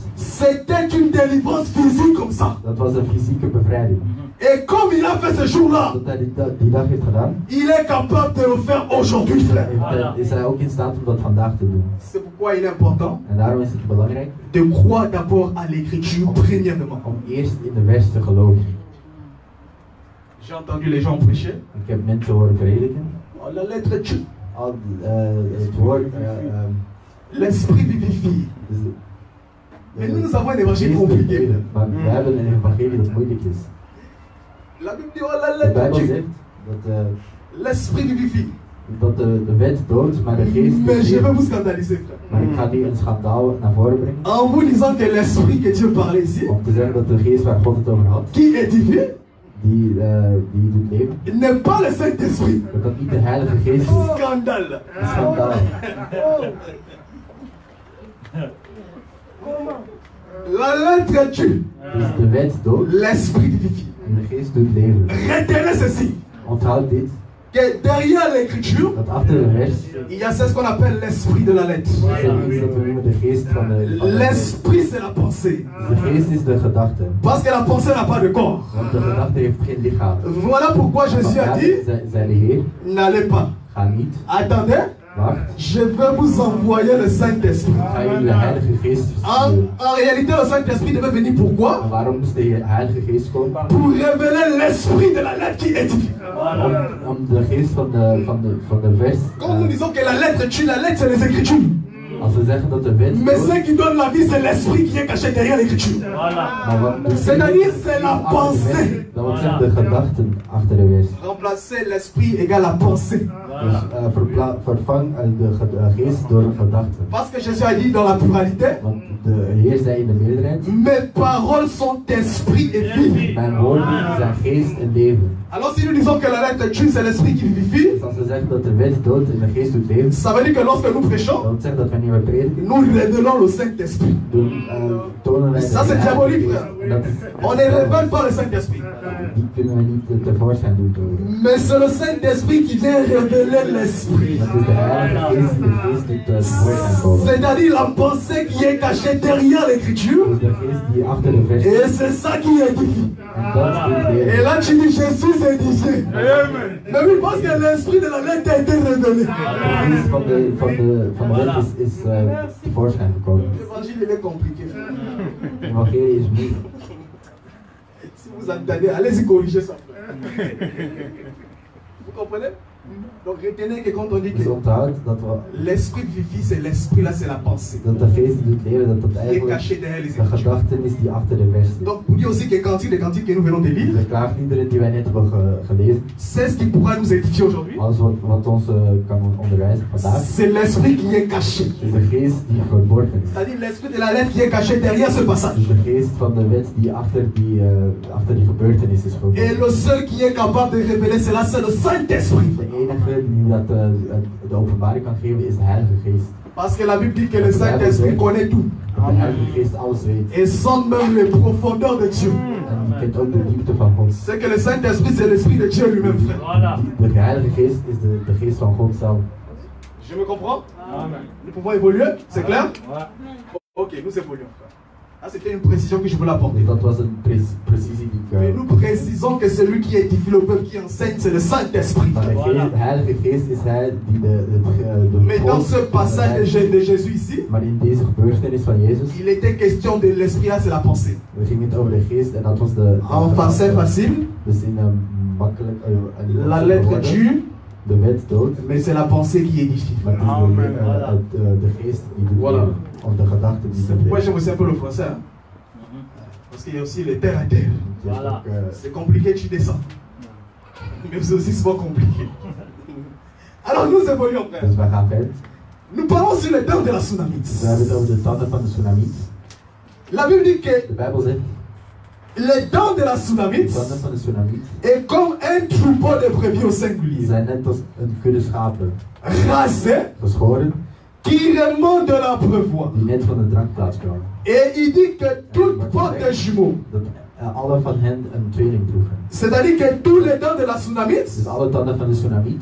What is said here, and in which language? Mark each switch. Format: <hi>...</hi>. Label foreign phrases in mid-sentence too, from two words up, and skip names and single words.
<fr>c'était une délivrance physique comme ça.</fr> <nl>dat was een fysieke bevrijding.</nl> <fr>Et comme il a fait ce jour-là,</fr> <nl>Dat hij die dag heeft gedaan,</nl> <fr>il est capable de le faire aujourd'hui, frère.</fr> <nl>is hij ook in staat om dat vandaag te doen.</nl> <fr>C'est pourquoi il est important</fr> <nl>En daarom is het belangrijk</nl> <fr>de croire d'abord à l'écriture, premièrement.</fr> <nl>om eerst in de vers te geloven.</nl> <fr>J'ai entendu les gens prêcher.</fr> <nl>Ik heb mensen horen prediken.</nl> <fr>Oh, la lettre tue.</fr> <nl>Al het woord...</nl> <fr>L'esprit vivifie. Mais nous avons un évangile compliqué.</fr> <nl>Maar wij hebben een evangelie dat moeilijk is.</nl> <fr>La Bible dit, oh, la</fr> <nl>De</nl> <fr>lettre</fr> <nl>Bijbel</nl> <fr>tue.</fr> <nl>zegt dat,</nl> <fr>L'esprit vivifie.</fr> <nl>dat de wet doodt, maar de geest</nl> <fr>Mais je vais</fr> <nl>leeft.</nl> <fr>vous scandaliser, frère.</fr> <nl>Maar ik ga nu een schandaal naar voren brengen.</nl> <fr>En vous disant que l'esprit que Dieu parlait ici,</fr> <nl>Om te zeggen dat de geest waar God het over had,</nl> <fr>qui édifie,</fr> <nl>die doet leven,</nl> <fr>n'est pas le Saint-Esprit.</fr> <nl>dat dat niet de Heilige Geest is.</nl> <fr>Scandale.</fr> <nl>Een schandaal.</nl> <fr>La lettre tue.</fr> <nl>Dus de wet doodt</nl> <fr>L'esprit vivifie.</fr> <nl>en de geest doet leven.</nl> <fr>Retenez ceci.</fr> <nl>Onthoud dit,</nl> <fr>Que derrière l'écriture,</fr> <nl>dat achter de vers</nl> <fr>il y a ce qu'on appelle l'esprit de la lettre.</fr> <nl>is er iets dat we noemen de geest van de...</nl> <fr>L'esprit, c'est la pensée.</fr> <nl>Dus de geest is de gedachte.</nl> <fr>Parce que la pensée n'a pas de corps.</fr> <nl>Want de gedachte heeft geen lichaam.</nl> <fr>Voilà pourquoi Jésus a</fr> <nl>Ja,</nl> <fr>dit,</fr> <nl>zei de Heer,</nl> <fr>n'allez pas.</fr> <nl>ga niet,</nl> <fr>Attendez,</fr> <nl>wacht,</nl> <fr>je vais vous envoyer le Saint-Esprit.</fr> <nl>ga jullie de Heilige Geest versturen.</nl> <fr>En réalité, le Saint-Esprit devait venir pourquoi?</fr> <nl>En waarom moest de Heilige Geest komen?</nl> <fr>Pour révéler l'esprit de la lettre qui édifie.</fr> <nl>Om de geest van de vers.</nl> <fr>Quand nous disons que la lettre tue, la lettre c'est les Écritures.</fr> <nl>Als we zeggen dat de wet</nl> <fr>Mais</fr> <nl>doodt,</nl> <fr>ce qui donne la vie, c'est l'esprit qui est caché derrière l'Écriture.</fr> <nl>maar wat de</nl> <fr>C'est-à-dire, c'est la</fr> <nl>achter de</nl> <fr>pensée.</fr> <nl>wet, dat wil zeggen de gedachten achter de vers.</nl> <fr>Remplacer l'esprit égale la pensée.</fr> <nl>Dus vervang de geest door een gedachte.</nl> <fr>Parce que Jésus a dit dans la pluralité,</fr> <nl>Want de Heer zei in de meerderheid,</nl> <fr>mes paroles sont esprit et vie.</fr> <nl>mijn woorden zijn geest en leven.</nl> <fr>Alors si nous disons que la lettre tue, c'est l'esprit qui vivifie,</fr> <nl>Dus als we zeggen dat de wet doodt en de geest doet leven,</nl> <fr>ça veut dire que lorsque nous</fr> <nl>dat</nl> <fr>prêchons,</fr> <nl>wil zeggen dat wanneer we prediken,</nl> <fr>nous révélons le Saint-Esprit.</fr> <nl>tonen wij</nl> <fr>Ça, c'est diabolique, frère.</fr> <nl>En dat is,</nl> <fr>On ne révèle pas le Saint-Esprit.</fr> <nl>die kunnen we niet tevoorschijn doen.</nl> <fr>Mais c'est le Saint-Esprit qui vient révéler l'esprit.</fr> <nl>Dat is de Heilige Geest die de geest doet tevoorschijn komen.</nl> <fr>C'est-à-dire la pensée qui est cachée derrière l'écriture.</fr> <nl>Dus de geest die achter de vers</nl> <fr>Et c'est ça qui édifie.</fr> <nl>en dat doet</nl> <fr>Et</fr> <nl>leven.</nl> <fr>là tu dis Jésus est édifié. Mais oui, parce que l'esprit de la lettre a été révélé.</fr> <nl>De geest van de wet is tevoorschijn gekomen.</nl> <fr>L'évangile il est compliqué.</fr> <nl>De evangelie is moeilijk.</nl> <fr>Si vous entendez, allez-y corriger ça. Vous comprenez? Donc retenez que quand on dit</fr> <nl>Dus</nl> <fr>que</fr> <nl>onthoud dat we</nl> <fr>l'esprit vivifie, c'est l'esprit là, c'est la pensée.</fr> <nl>dat de geest doet leven, dat dat</nl> <fr>Qui est</fr> <nl>eigenlijk</nl> <fr>cachée derrière les</fr> <nl>de</nl> <fr>écritures.</fr> <nl>gedachten is die achter de vers zit.</nl> <fr>Donc vous dites aussi que les cantiques que nous venons de lire,</fr> <nl>De klaagliederen die wij net hebben gelezen,</nl> <fr>c'est ce qui pourra nous édifier aujourd'hui.</fr> <nl>alles wat ons kan onderwijzen vandaag,</nl> <fr>C'est l'esprit qui est caché.</fr> <nl>is de geest die verborgen is.</nl> <fr>C'est-à-dire l'esprit de la lettre qui est caché derrière ce passage.</fr> <nl>Dus de geest van de wet die achter die gebeurtenis is</nl> <fr>Et</fr> <nl>verborgen.</nl> <fr>le seul qui est capable de révéler cela, c'est le Saint-Esprit.</fr> <nl>De enige die dat de openbaring kan geven is de Heilige Geest.</nl> <fr>Parce que la Bible dit que le Saint-Esprit connaît tout.</fr> <nl>De Heilige Geest alles weet.</nl> <fr>Et sonde même les profondeurs de Dieu.</fr> <nl>En die kent ook de diepte van God.</nl> <fr>C'est que le Saint-Esprit, c'est l'Esprit de Dieu lui-même, frère. Voilà.</fr> <nl>De Heilige Geest is de geest van God zelf.</nl> <fr>Je me comprends? Amen. Nous pouvons évoluer, c'est clair? Ouais. Ok, nous évoluons, frère. Ah, c'était une précision que je voulais apporter.</fr> <nl>Dus dat was een precisie die</nl> <fr>Mais</fr> <nl>ik...</nl> <fr>nous précisons que celui qui édifie le peuple, qui enseigne, c'est le Saint-Esprit.</fr> <nl>Maar de Heilige Geest is hij die de</nl> <fr>Mais dans ce passage de Jésus ici,</fr> <nl>Maar in deze gebeurtenis van Jezus,</nl> <fr>il était question de l'esprit, là c'est la pensée.</fr> <nl>we gingen het over de geest en dat was de...</nl> <fr>En français facile,</fr> <nl>Dus in een makkelijk...</nl> <fr>la lettre tue,</fr> <nl>de wet dood,</nl> <fr>mais c'est la pensée qui édifie.</fr> <nl>maar het is</nl> <fr>Amen, voilà.</fr> <nl>de geest die doet</nl> <fr>Voilà.</fr> <nl>leven. Of de gedachte die doet</nl> <fr>Moi</fr> <nl>leven.</nl> <fr>j'aime aussi un peu le français, hein? Parce qu'il y a aussi les terres à terre.</fr> <nl>Het is</nl> <fr>Voilà.</fr> <nl>ook,</nl> <fr>C'est compliqué, tu descends. Mais c'est aussi souvent compliqué. Alors nous évoluons, frère.</fr> <nl>Dus we gaan verder.</nl> <fr>Nous parlons sur les dents de la tsunamite.</fr> <nl>We hebben het over de tanden van de tsunami.</nl> <fr>La Bible dit que</fr> <nl>De Bijbel zegt,</nl> <fr>les dents de la</fr> <nl>de</nl> <fr>tsunamite</fr> <nl>tanden van de tsunami</nl> <fr>est comme un troupeau de brebis au</fr> <nl>die</nl> <fr>singulier,</fr> <nl>zijn net als een kudde schapen,</nl> <fr>rasé,</fr> <nl>geschoren,</nl> <fr>qui remonte de l'abreuvoir.</fr> <nl>die net van de drankplaats kwamen.</nl> <fr>Et il dit que toutes portent des jumeaux.</fr> <nl>Dat alle van hen een tweeling droegen.</nl> <fr>C'est-à-dire que tous les dents de la tsunamite</fr> <nl>Dus alle tanden van de tsunami</nl>